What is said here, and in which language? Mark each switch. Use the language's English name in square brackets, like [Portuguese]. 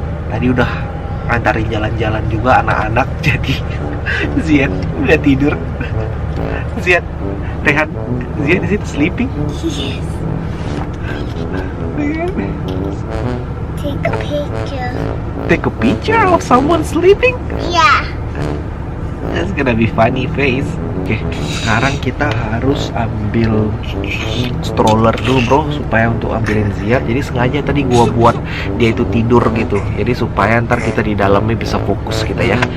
[Indonesian] Tadi udah ngantarin jalan-jalan juga anak-anak. Jadi Zian udah tidur. [English] Zian, Rehan, Zian is it sleeping? Yes. a picture. Take a picture of someone sleeping? Yeah. That's gonna be funny face. [Indonesian] Oke, sekarang kita harus ambil stroller dulu bro, supaya untuk ambilin Ziad. Jadi sengaja tadi gua buat dia itu tidur gitu, jadi supaya ntar kita di dalamnya bisa fokus kita ya.